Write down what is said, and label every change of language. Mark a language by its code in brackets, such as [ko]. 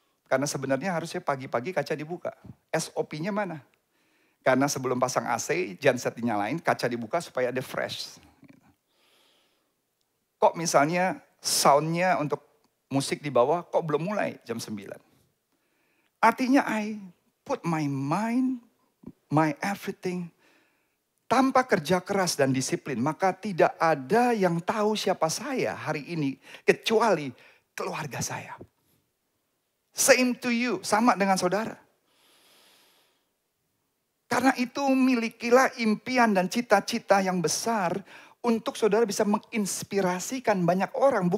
[id] Karena sebenarnya harusnya pagi-pagi kaca dibuka. SOP-nya mana? Karena sebelum pasang AC, genset dinyalain, kaca dibuka supaya ada fresh. Kok misalnya sound-nya untuk musik di bawah, kok belum mulai jam 9? Artinya [en] I put my mind, my everything. [id] Tanpa kerja keras dan disiplin, maka tidak ada yang tahu siapa saya hari ini, kecuali keluarga saya. [en] Same to you, [id] sama dengan saudara. Karena itu milikilah impian dan cita-cita yang besar untuk saudara bisa menginspirasikan banyak orang.